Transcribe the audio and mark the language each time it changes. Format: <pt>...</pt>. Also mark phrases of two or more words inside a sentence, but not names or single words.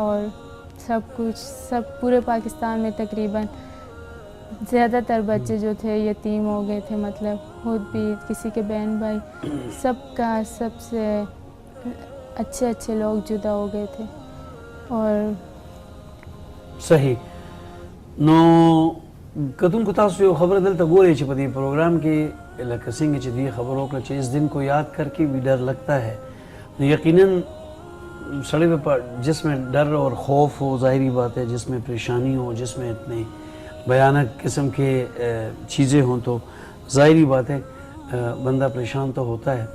<ur>اور سب پورے پاکستان میں تقریباً زیادہ تر بچے جو تھے یتیم ہو گئے تھے، مطلب خود بھی کسی کے بہن بھائی سب کا سب سے اچھے لوگ جدا ہو گئے تھے. اور</ur> <ps>صحیح نو کتونکو تاسو یو خبره دلته ګورئ چې په دې پروګرام کې لکه څنګه چې دې خبر وکړه چې</ps> <ur>اس دن کو یاد کر کے بھی ڈر لگتا ہے. یقیناً سڑے پر جس میں ڈر اور خوف ہو ظاہری بات ہے، جس میں پریشانی ہو، جس میں اتنے بھیانک قسم کے چیزیں ہوں تو ظاہری بات ہے بندہ پریشان تو ہوتا ہے.</ur>